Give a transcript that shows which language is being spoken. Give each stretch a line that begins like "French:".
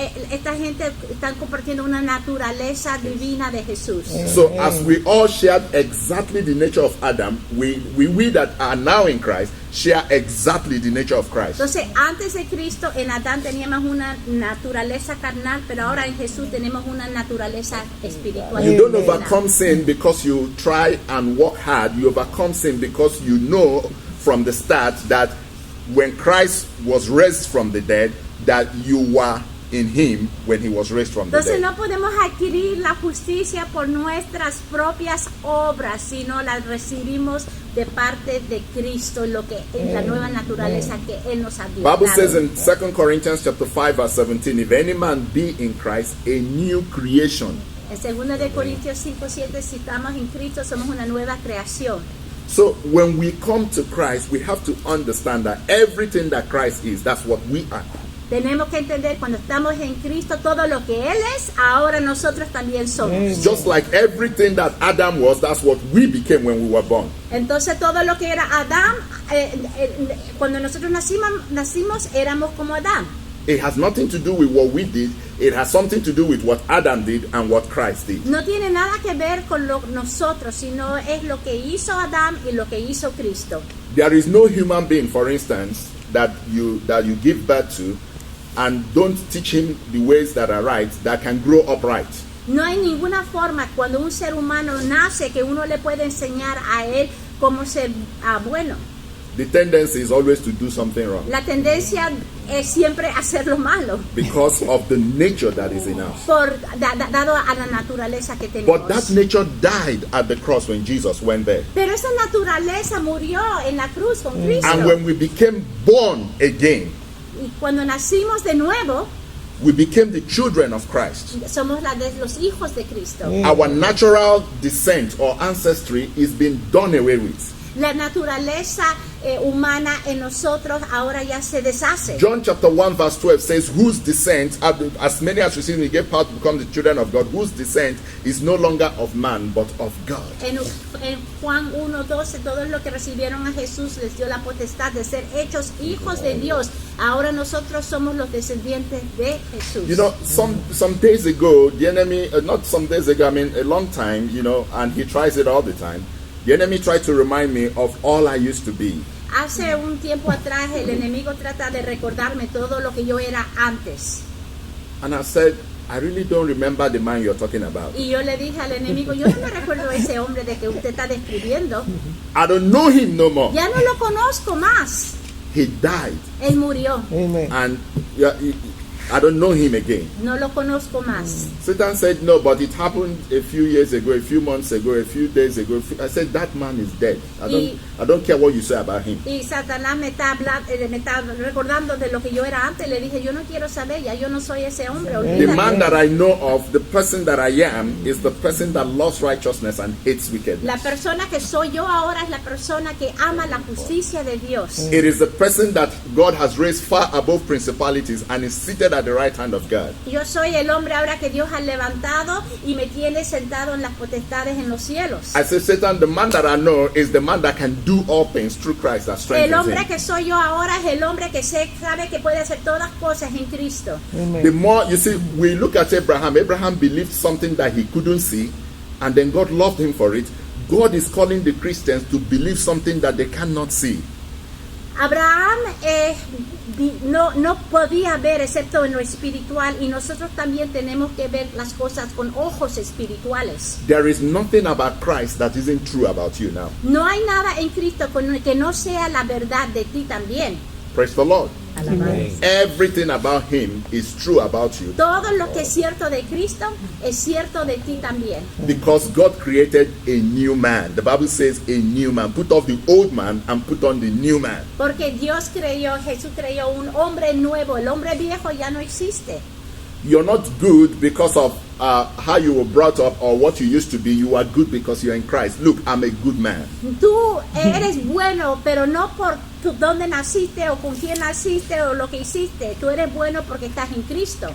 Spanish: esta gente están compartiendo una naturaleza divina de Jesús.
English: So as we all shared exactly the nature of Adam, we that are now in Christ share exactly the nature of Christ.
Spanish: Entonces, antes de Cristo, en Adán teníamos una naturaleza carnal, pero ahora en Jesús tenemos una naturaleza espiritual.
English: You don't
Spanish: divina.
English: overcome sin because you try and work hard. You overcome sin because you know from the start that when Christ was raised from the dead, that you were in him when he was raised from the
Spanish: Entonces
English: dead.
Spanish: no podemos adquirir la justicia por nuestras propias obras, sino la recibimos de parte de Cristo, lo que es la nueva naturaleza que Él nos ha dado.
English: Bible says in 2 Corinthians chapter 5 verse 17, if any man be in Christ, a new creation.
Spanish: En 2 de Corintios 5:7, si estamos en Cristo, somos una nueva creación.
English: So when we come to Christ, we have to understand that everything that Christ is, that's what we are.
Spanish: Tenemos que entender cuando estamos en Cristo todo lo que Él es, ahora nosotros también somos.
English: Just like everything that Adam was, that's what we became when we were born.
Spanish: Entonces todo lo que era Adán, cuando nosotros nacimos éramos como Adán.
English: It has nothing to do with what we did. It has something to do with what Adam did and what Christ did.
Spanish: No tiene nada que ver con nosotros, sino es lo que hizo Adán y lo que hizo Cristo.
English: There is no human being, for instance, that you give birth to and don't teach him the ways that are right, that can grow upright.
Spanish: No hay ninguna forma cuando un ser humano nace que uno le puede enseñar a él cómo ser bueno.
English: the tendency is always to do something wrong
Spanish: La tendencia es siempre hacer lo malo,
English: because of the nature that is in us.
Spanish: dado a la naturaleza que tenemos.
English: But that nature died at the cross when Jesus went there.
Spanish: Pero esa naturaleza murió en la cruz con Cristo.
English: And when we became born again,
Spanish: Y cuando nacimos de nuevo,
English: we became the children of Christ.
Spanish: somos los hijos de Cristo.
English: Our natural descent or ancestry is being done away with.
Spanish: La naturaleza humana en nosotros ahora ya se deshace.
English: John chapter 1 verse 12 says, whose descent, as many as received him, gave power to become the children of God, whose descent is no longer of man, but of God.
Spanish: En Juan 1:12, todos los que recibieron a Jesús les dio la potestad de ser hechos hijos de Dios. Ahora nosotros somos los descendientes de Jesús.
English: You know, some days ago, the enemy, not some days ago, I mean a long time, you know, and he tries it all the time. The enemy tried to remind me of all I used to be.
Spanish: Hace un tiempo atrás el enemigo trata de recordarme todo lo que yo era antes.
English: And I said, I really don't remember the man you're talking about.
Spanish: Y yo le dije al enemigo, yo no me recuerdo ese hombre de que usted está describiendo.
English: I don't know him no more.
Spanish: Ya no lo conozco más.
English: He died.
Spanish: Él murió.
English: Amen. And I don't know him again.
Spanish: No lo conozco más.
English: Satan said, no, but it happened a few years ago, a few months ago, a few days ago. I said, that man is dead. I don't care what you say about him.
Spanish: Y Satanás me está recordando de lo que yo era antes. Le dije, yo no quiero saber, ya yo no soy ese hombre.
English: The
Spanish: Olvídate.
English: man that I know of, the person that I am, is the person that loves righteousness and hates wickedness.
Spanish: La persona que soy yo ahora es la persona que ama la justicia de Dios.
English: It is the person that God has raised far above principalities and is seated at the right hand of God.
Spanish: Yo soy el hombre ahora que Dios ha levantado y me tiene sentado en las potestades en los cielos.
English: I say, Satan, the man that I know is the man that can do all things through Christ that
Spanish: El
English: strengthens
Spanish: hombre
English: him.
Spanish: que soy yo ahora es el hombre que sabe que puede hacer todas cosas en Cristo.
English: The more, you see, we look at Abraham. Abraham believed something that he couldn't see, and then God loved him for it. God is calling the Christians to believe something that they cannot see.
Spanish: Abraham no podía ver excepto en lo espiritual, y nosotros también tenemos que ver las cosas con ojos espirituales.
English: There is nothing about Christ that isn't true about you now.
Spanish: No hay nada en Cristo que no sea la verdad de ti también.
English: Praise the Lord. Amen. Everything about him is true about you.
Spanish: Todo lo que es cierto de Cristo es cierto de ti también.
English: Because God created a new man. The Bible says a new man. Put off the old man and put on the new man.
Spanish: Porque Jesús creó un hombre nuevo. El hombre viejo ya no existe.
English: You're not good because of how you were brought up or what you used to be. You are good because you're in Christ. Look, I'm a good man.
Spanish: Tú eres bueno, pero no por dónde naciste o con quién naciste o lo que hiciste. Tú eres bueno porque estás en Cristo.